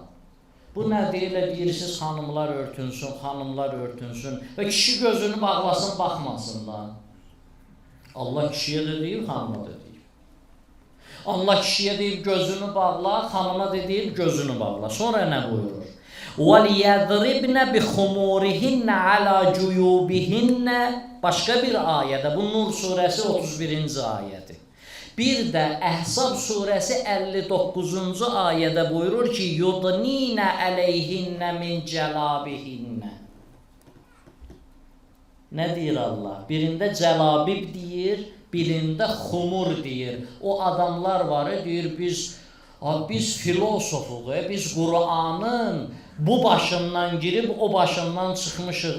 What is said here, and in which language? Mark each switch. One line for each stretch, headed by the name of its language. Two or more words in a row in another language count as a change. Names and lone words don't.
Azerbaijani: Bu nə deyirlər, deyirsiniz xanımlar örtünsün, xanımlar örtünsün və kişi gözünü bağlasın, baxmasın da. Allah kişiyə də deyir, xanıma da deyir. Allah kişiyə deyir, gözünü bağla, xanıma da deyir, gözünü bağla. Sonra nə buyurur?
Arabic: وَلْيَضْرِبْنَ بِخُمُورِهِنَّ عَلَى جُيُوبِهِنَّ.
Azerbaijani: Başqa bir ayədə, bu Nur surəsi 31-ci ayədir. Bir də Əhzab surəsi 59-cu ayədə buyurur ki,
Arabic: يُضْنِينَ عَلَيْهِنَّ مِنْ جَلَابِهِنَّ.
Azerbaijani: Nə deyir Allah? Birində cəlabib deyir, birində xumur deyir. O adamlar var, deyir, biz filosofuq, biz Qur'anın bu başından girib o başından çıxmışıq.